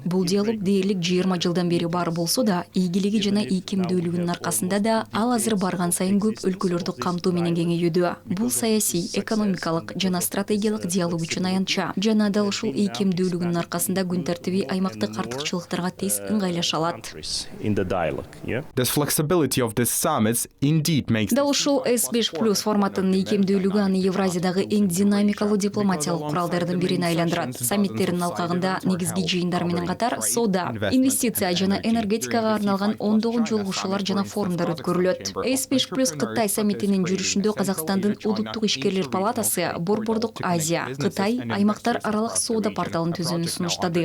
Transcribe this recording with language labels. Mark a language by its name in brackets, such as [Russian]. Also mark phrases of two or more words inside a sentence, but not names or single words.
[Kyrgyz] Бул диалог дээрлик 20 жылдан бери бар болсо да, ийгилиги жана ийкемдүүлүгүнүн аркасында да ал азыр барган сайын көп өлкөлөрдү камтуу менен кеңейүүдө. Бул саясий, экономикалык жана стратегиялык диалог үчүн аянтча. Жана дал ушул ийкемдүүлүгүнүн аркасында күн тартиби аймактык артыкчылыктарга тез ыңгайлаша алат. [English] This flexibility of this summit indeed makes [Kyrgyz] Дал ушул S5+ форматынын ийкемдүүлүгү аны Евразиядагы эң динамикалуу дипломатиялык куралдардын бирине айландырат. Саммиттердин алкагында негизги жыйындар менен катар соода, инвестиция жана энергетикага арналган ондогон жолугушуулар жана форумдар өткөрүлөт. S5+ Кытай саммитинин жүрүшүндө Казакстандын Улуттук ишкерлер палатасы Борбордук Азия, Кытай аймактар аралык соода порталын түзүүнү сунуштады.